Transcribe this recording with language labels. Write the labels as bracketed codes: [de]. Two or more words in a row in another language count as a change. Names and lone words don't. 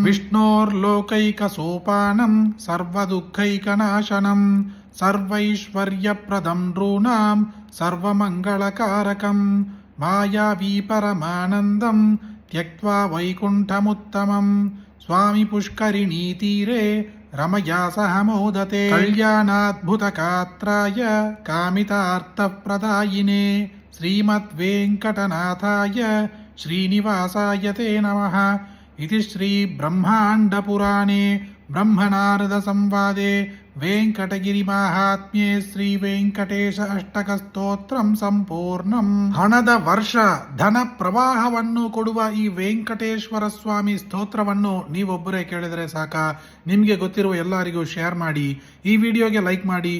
[sa] విష్ణోర్లోకైకసోపానం సర్వదుఃఖైకనాశనం సర్వైశ్వర్యప్రదం నృణాం సర్వమంగళకారకం మాయావీ పరమానందం త్యక్త్వా వైకుంఠముత్తమం స్వామి పుష్కరిణీతీరే రమయా సహ మోదతే కళ్యాణాద్భుతగాత్రాయ కామితార్థప్రదాయినే శ్రీమద్వేంకటనాథాయ శ్రీనివాసాయ తే నమః ఇది శ్రీ బ్రహ్మాండపురాణే బ్రహ్మనారద సంవాదే ವೆಂಕಟಗಿರಿ ಮಹಾತ್ಮ್ಯೆ ಶ್ರೀ ವೆಂಕಟೇಶ ಅಷ್ಟಕ ಸ್ತೋತ್ರಂ ಸಂಪೂರ್ಣಂ. [kn] ಹಣದ ವರ್ಷ ಧನ ಪ್ರವಾಹವನ್ನು ಕೊಡುವ ಈ ವೆಂಕಟೇಶ್ವರ ಸ್ವಾಮಿ ಸ್ತೋತ್ರವನ್ನು ನೀವೊಬ್ಬರೇ ಕೇಳಿದರೆ ಸಾಕ. ನಿಮಗೆ ಗೊತ್ತಿರುವ ಎಲ್ಲರಿಗೂ ಶೇರ್ ಮಾಡಿ, ಈ ವಿಡಿಯೋಗೆ ಲೈಕ್ ಮಾಡಿ.